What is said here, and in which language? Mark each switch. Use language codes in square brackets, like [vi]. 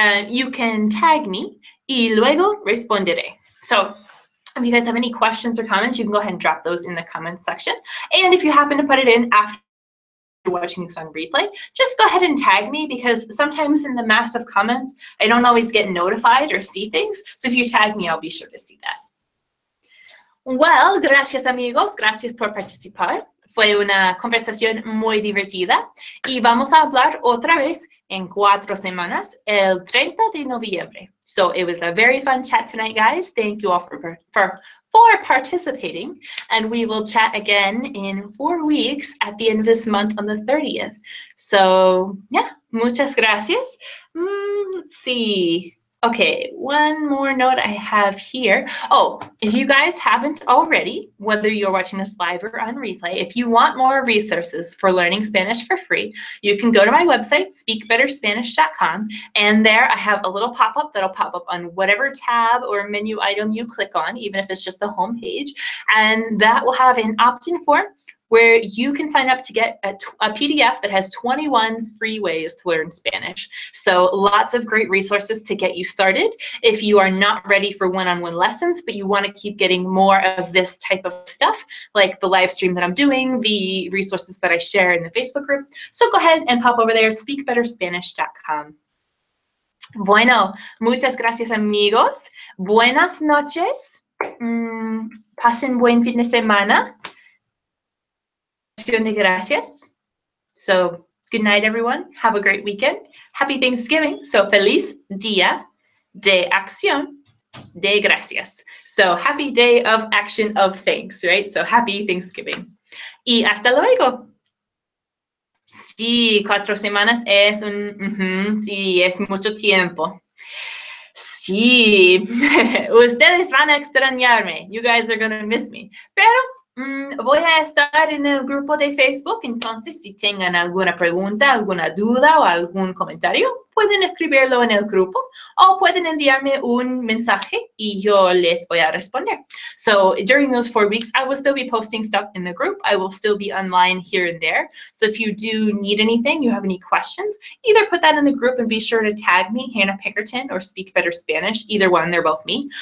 [en] You can tag me [es] y luego responderé. [en] So, if you guys have any questions or comments, you can go ahead and drop those in the comments section. And if you happen to put it in after watching this on replay, just go ahead and tag me, because sometimes in the mass of comments, I don't always get notified or see things. So if you tag me, I'll be sure to see that. Well, [es] gracias amigos, gracias por participar. Fue una conversación muy divertida y vamos a hablar otra vez en 4 semanas, el 30 de noviembre. [en] So it was a very fun chat tonight, guys. Thank you all for participating, and we will chat again in 4 weeks at the end of this month on the 30th. So yeah, [es] muchas gracias. [en] Let's see. Okay, one more note I have here. Oh, if you guys haven't already, whether you're watching this live or on replay, if you want more resources for learning Spanish for free, you can go to my website, speakbetterspanish.com, and there I have a little pop-up that'll pop up on whatever tab or menu item you click on, even if it's just the home page, and that will have an opt-in form where you can sign up to get a PDF that has 21 free ways to learn Spanish. So lots of great resources to get you started if you are not ready for one-on-one lessons, but you want to keep getting more of this type of stuff, like the live stream that I'm doing, the resources that I share in the Facebook group. So go ahead and pop over there, speakbetterspanish.com. [es] Bueno, muchas gracias amigos. Buenas noches. Pasen buen fin de semana. De gracias. [en] So good night, everyone. Have a great weekend. Happy Thanksgiving. So [es] feliz día de acción de gracias. [en] So happy day of action of thanks, right? So happy Thanksgiving. [es] Y hasta luego. Sí, 4 semanas es sí, es mucho tiempo. Sí, ustedes van a extrañarme. [en] You guys are going to miss me. [es] Pero voy a estar en el grupo de Facebook, entonces si tengan alguna pregunta, alguna duda o algún comentario, pueden escribirlo en el grupo o pueden enviarme un mensaje y yo les voy a responder. [en] So during those 4 weeks, I will still be posting stuff in the group. I will still be online here and there. So if you do need anything, you have any questions, either put that in the group and be sure to tag me, Hannah Pickerton, or Speak Better Spanish. Either one, they're both me.